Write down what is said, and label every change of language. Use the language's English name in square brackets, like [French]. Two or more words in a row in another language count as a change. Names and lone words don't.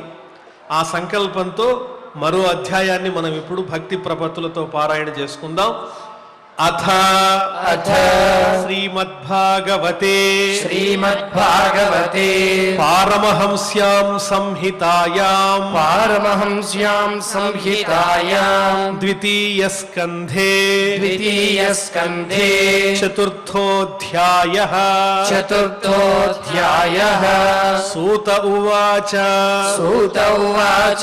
[Telugu] ఆ సంకల్పంతో మరో అధ్యాయాన్ని మనం ఇప్పుడు భక్తి ప్రపత్తులతో పారాయణ చేసుకుందాం. [Sanskrit] అథ శ్రీమద్భాగవతే श्रीमद्भागवते పారమహంస్యాం సంహితాయాం पारमहंस्यां संहितायां ద్వితీయస్కంధే द्वितीयस्कन्धे చతుర్థోధ్యాయః चतुर्थोऽध्यायः సూత ఉవాచ सूत उवाच